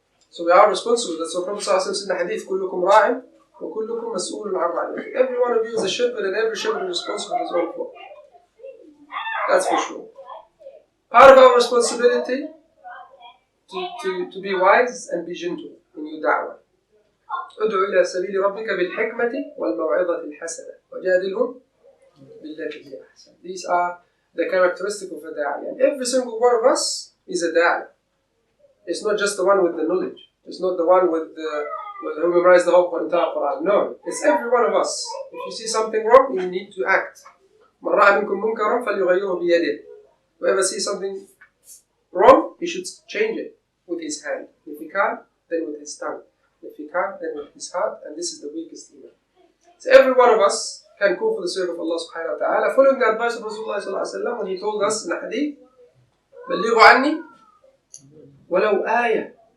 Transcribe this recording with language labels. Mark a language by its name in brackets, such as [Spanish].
[English] So we are responsible. That's what Prophet says in the hadith, [Arabic] كُلُّكُمْ رَاعٍ وَكُلُّكُمْ مَسْئُولٌ عَنْ رَعِيَّتِهِ. [English] Every one of you is a shepherd and every shepherd is responsible for his own flock. That's for sure. Part of our responsibility to be wise and be gentle in your da'wah. [Arabic] ادعو إلى سبيل ربك بالحكمة والموعظة الحسنة وجادلهم بالتي هي أحسن. [English] These are the characteristics of a da'i. And every single one of us is a da'i. It's not just the one with the knowledge. It's not the one with who memorized the whole entire Quran. No, it's every one of us. If you see something wrong, you need to act. [Arabic] من رأى منكم منكرا فليغيره بيده. [English] Whoever sees something wrong, he should change it with his hand. If he can't, then with his tongue. If he can't, then with his heart. And this is the weakest iman. So every one of us can call for the sake of Allah subhanahu wa ta'ala, following the advice of Rasulullah sallallahu alayhi wa sallam when he told us in the hadith, [Arabic] بَلِّغُوا عَنِّي وَلَوْ آيَةً.